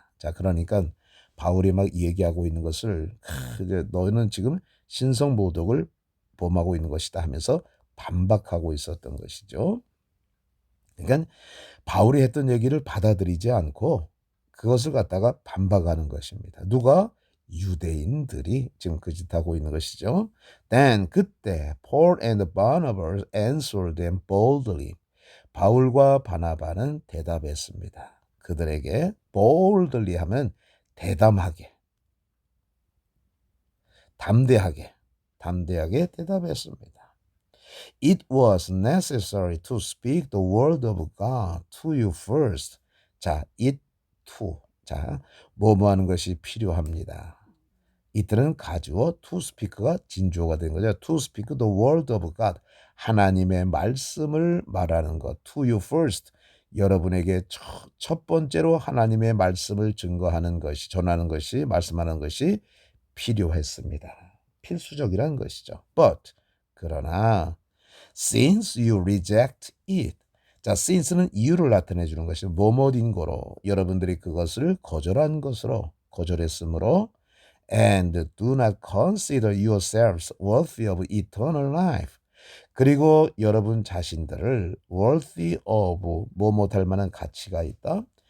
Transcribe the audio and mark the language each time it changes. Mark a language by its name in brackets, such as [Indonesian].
[Korean] 자, 그러니까 바울이 막 얘기하고 있는 것을 너는 지금 신성 모독을 범하고 있는 것이다 하면서 반박하고 있었던 것이죠. 그러니까 바울이 했던 얘기를 받아들이지 않고 그것을 갖다가 반박하는 것입니다. 누가? 유대인들이 지금 그 짓하고 있는 것이죠. [English] Then [Korean] 그때 [English] Paul and Barnabas answered them boldly. [Korean] 바울과 바나바는 대답했습니다. 그들에게 [English] boldly [Korean] 하면 대담하게, 담대하게 대답했습니다. [English] It was necessary to speak the word of God to you first. [Korean] 자, it to. 자, 뭐뭐 하는 것이 필요합니다. 이들은 가주어 [English] to speak [Korean] 가 진주어가 된 거죠. [English] To speak the word of God. [Korean] 하나님의 말씀을 말하는 것. [English] To you first. [Korean] 여러분에게 첫 번째로 하나님의 말씀을 증거하는 것이, 전하는 것이, 말씀하는 것이 필요했습니다. 필수적이라는 것이죠. [English] But [Korean] 그러나 [English] since you reject it. [Korean] 자, since는 이유를 나타내 주는 것이 뭐뭐인 거로 여러분들이 그것을 거절했으므로 [English] and do not consider yourselves worthy of eternal life. [Korean] 그리고 여러분 자신들을 [English] worthy of [Korean] 뭐뭐 할 만한 가치가 있다.